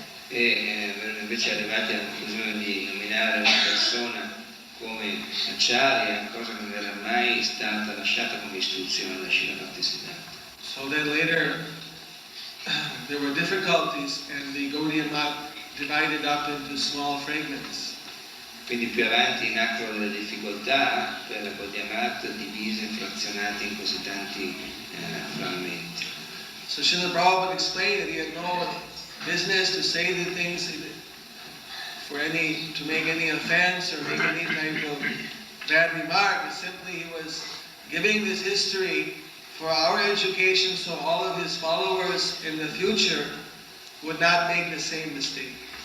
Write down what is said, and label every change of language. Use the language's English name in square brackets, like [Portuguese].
[Italian] E invece arrivati alla conclusione di nominare una persona come Acharya, cosa che non era mai stata lasciata come istruzione da Srila Bhaktisiddhanta. [English] So then later there were difficulties, and the Gaudiya Math divided up into small fragments. [Italian] Quindi più avanti nacquero delle difficoltà per la Gaudiya divise e frazionate in così tanti frammenti. [English] So Srila Prabhupada explained that he had no business to say the things to make any offense or make any type of bad remark. Simply he was giving this history for our education so all of his followers in the future would not make the same mistake.